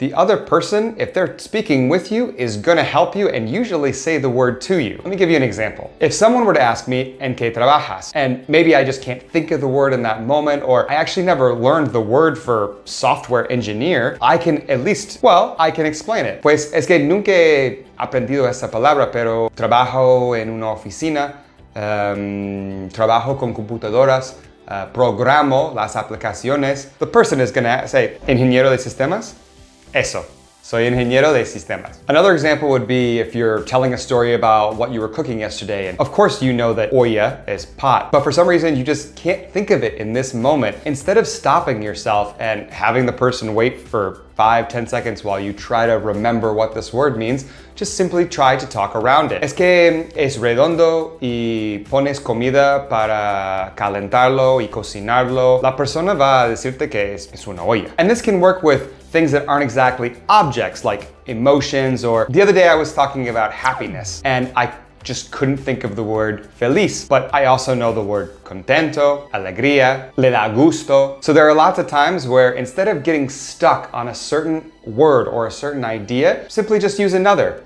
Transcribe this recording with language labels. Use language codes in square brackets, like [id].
[en] The other person, if they're speaking with you, is going to help you and usually say the word to you. Let me give you an example. If someone were to ask me, [es] ¿en qué trabajas? [en] And maybe I just can't think of the word in that moment, or I actually never learned the word for software engineer, I can at least, well, I can explain it. [es] Pues es que nunca he aprendido esa palabra, pero trabajo en una oficina, trabajo con computadoras, programo las aplicaciones. [en] The person is gonna say, [es] ingeniero de sistemas? Eso. Soy ingeniero de sistemas. [en] Another example would be if you're telling a story about what you were cooking yesterday, and of course you know that olla is pot, but for some reason you just can't think of it in this moment. Instead of stopping yourself and having the person wait for 5-10 seconds while you try to remember what this word means, just simply try to talk around it. [es] Es que es redondo y pones comida para calentarlo y cocinarlo. La persona va a decirte que es una olla. [en] And this can work with things that aren't exactly objects like emotions, or the other day I was talking about happiness and I just couldn't think of the word feliz, but I also know the word contento, alegría, le da gusto. So there are lots of times where instead of getting stuck on a certain word or a certain idea, simply just use another.